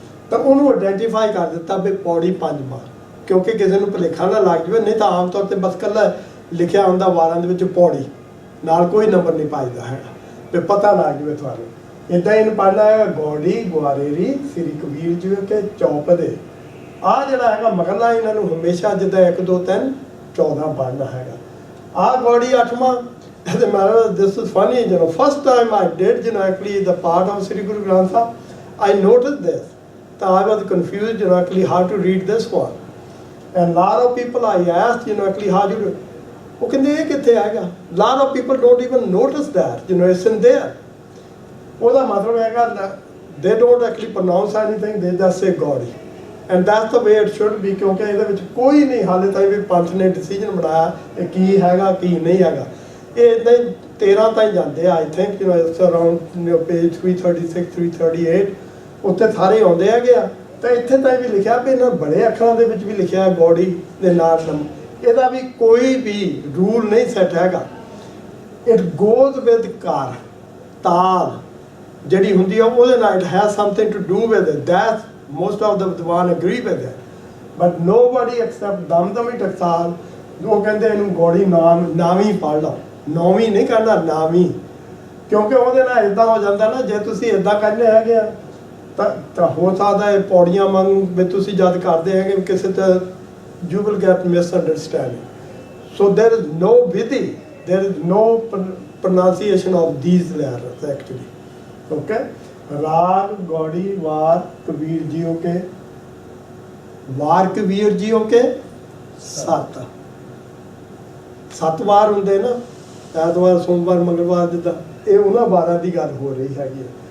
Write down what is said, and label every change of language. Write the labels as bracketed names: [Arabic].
[Punjabi] ਤਾਂ ਉਹਨੂੰ ਆਇਡੈਂਟੀਫਾਈ ਕਰ ਦਿੱਤਾ ਵੀ ਪੌੜੀ ਪੰਜਵਾਂ ਕਿਉਂਕਿ ਕਿਸੇ ਨੂੰ ਭੁਲੇਖਾ ਨਾ ਲੱਗ ਜਾਵੇ ਨਹੀਂ ਤਾਂ ਆਮ ਤੌਰ ਤੇ ਬਸ ਇਕੱਲਾ ਲਿਖਿਆ ਹੁੰਦਾ ਵਾਰਾਂ ਦੇ ਵਿੱਚ ਪੌੜੀ ਨਾਲ ਕੋਈ ਨੰਬਰ ਨਹੀਂ ਪਾਈਦਾ ਹੈਗਾ ਵੀ ਪਤਾ ਲੱਗ ਜਾਵੇ ਤੁਹਾਨੂੰ ਇਦਾਂ ਇਹਨੂੰ ਪੜ੍ਹਨਾ ਹੈਗਾ ਗੌੜੀ ਗੁਆਰੇਰੀ ਸ੍ਰੀ ਕਬੀਰ ਜੀ ਕੇ ਚੌਪਦੇ। ਆਹ ਜਿਹੜਾ ਹੈਗਾ ਮਗਲਾ ਇਹਨਾਂ ਨੂੰ ਹਮੇਸ਼ਾ ਜਿੱਦਾਂ 1 2 3 14 ਪੜ੍ਹਨਾ ਹੈਗਾ। ਆਹ Gauri 8ਵਾਂ। [English] As a matter of this is funny, first time I did, actually the part of Sri Guru Granth Sahib, I noticed this. So I was confused, actually how to read this one. And lot of people I asked, actually how do you do? [Punjabi] वो कहते हैं किथे आएगा? [English] Lot of people don't even notice that, it's in there. [Punjabi] ਉਹਦਾ ਮਤਲਬ ਹੈਗਾ [English] they don't actually pronounce anything, they just say Gaudi. And that's the way it should be, [Punjabi] ਕਿਉਂਕਿ ਇਹਦੇ ਵਿੱਚ ਕੋਈ ਨਹੀਂ ਹਾਲੇ ਤਾਈਂ ਵੀ ਪੰਥ ਨੇ ਡਿਸੀਜਨ ਬਣਾਇਆ ਇਹ ਕੀ ਹੈਗਾ ਕੀ ਨਹੀਂ ਹੈਗਾ। ਇਹ ਇਦਾਂ ਹੀ 13 ਤਾਈਂ ਜਾਂਦੇ ਆ, [English] I think around page [Punjabi] 336 338 ਉੱਥੇ ਸਾਰੇ ਆਉਂਦੇ ਹੈਗੇ ਆ। ਤਾਂ ਇੱਥੇ ਤਾਈਂ ਵੀ ਲਿਖਿਆ ਵੀ ਇਹਨਾਂ ਬੜੇ ਅੱਖਰਾਂ ਦੇ ਵਿੱਚ ਵੀ ਲਿਖਿਆ ਗੌੜੀ ਦੇ ਨਾਲ ਇਹਦਾ ਵੀ ਕੋਈ ਵੀ ਰੂਲ ਨਹੀਂ ਸੈੱਟ ਹੈਗਾ। [English] it goes with ਕਾਰ, [Punjabi] ਤਾਲ ਜਿਹੜੀ ਹੁੰਦੀ ਆ ਉਹਦੇ ਨਾਲ [English] It has something to do with it. That's most of the Vidwan agree with it, but nobody except Damdami Taksal [Punjabi] ਉਹ ਕਹਿੰਦੇ ਇਹਨੂੰ ਗੌੜੀ ਨਾਵੀਂ ਪੜ੍ਹ ਲਓ, ਨੌਵੀਂ ਨਹੀਂ ਕਰਨਾ ਨਾਵੀਂ, ਕਿਉਂਕਿ ਉਹਦੇ ਨਾਲ ਇਦਾਂ ਹੋ ਜਾਂਦਾ ਨਾ ਜੇ ਤੁਸੀਂ ਇਦਾਂ ਕਹਿੰਦੇ ਹੈਗੇ ਆ ਤਾਂ ਹੋ ਸਕਦਾ ਇਹ ਪੌੜੀਆਂ ਵਾਂਗ ਵੀ ਤੁਸੀਂ ਜਦ ਕਰਦੇ ਹੈਗੇ ਕਿਸੇ ਤੇ [English] you will get misunderstanding. So there is no vidhi, there is no pronunciation of these letters actually. Okay? [Punjabi] राग गौड़ी वार कबीर जियों के, वार कबीर जियों के 7 ਵਾਰ ਹੁੰਦੇ ਨਾ, ਐਤਵਾਰ ਸੋਮਵਾਰ ਮੰਗਲਵਾਰ ਜਿੱਦਾਂ ਇਹ ਉਹਨਾਂ ਵਾਰਾਂ ਦੀ ਗੱਲ ਹੋ ਰਹੀ ਹੈਗੀ।